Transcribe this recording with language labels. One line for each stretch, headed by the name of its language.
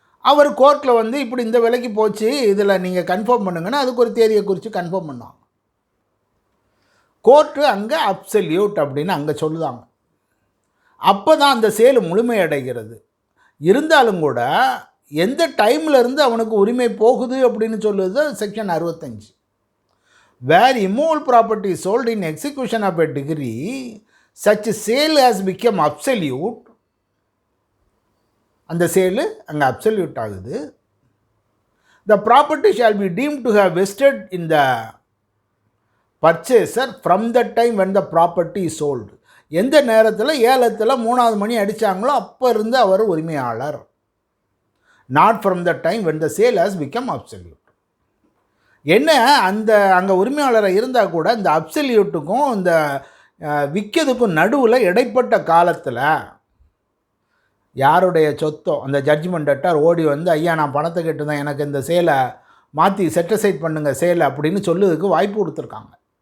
Tamil: அவர் கோர்ட்டில் வந்து இப்படி இந்த விலைக்கு போச்சு, இதில் நீங்கள் கன்ஃபார்ம் பண்ணுங்கன்னா அதுக்கு ஒரு தேதியை குறித்து கன்ஃபார்ம் பண்ணுவாங்க. கோர்ட்டு அங்கே அப்சல்யூட் அப்படின்னு அங்கே சொல்லுதாங்க. அப்போ தான் அந்த சேல் முழுமையடைகிறது. இருந்தாலும் கூட எந்த டைமில் இருந்து அவனுக்கு உரிமை போகுது அப்படின்னு சொல்லுது section 65.
English: Where immovable property is sold in execution of a degree, such sale has become absolute.
Tamil: அந்த சேலு அங்கே அப்சல்யூட் ஆகுது.
English: The property shall be deemed to have vested in the purchaser from the time when the property is sold.
Tamil: எந்த நேரத்தில் ஏலத்தில் 3வது மணி அடித்தாங்களோ அப்போ இருந்து அவர் உரிமையாளர்.
English: Not from the time when the sale has become absolute.
Tamil: என்ன அந்த அங்கே உரிமையாளராக இருந்தால் கூட இந்த அப்சல்யூட்டுக்கும் இந்த விற்கிறதுக்கும் நடுவில் இடைப்பட்ட காலத்தில் யாருடைய சொத்தோ அந்த ஜட்ஜ்மெண்ட் டெட்டார் ஓடி வந்து, ஐயா நான் பணத்தை கேட்டு தான் எனக்கு இந்த சேலை மாற்றி செட்டிசைட் பண்ணுங்கள் சேலை அப்படின்னு சொல்லுறதுக்கு வாய்ப்பு கொடுத்துருக்காங்க.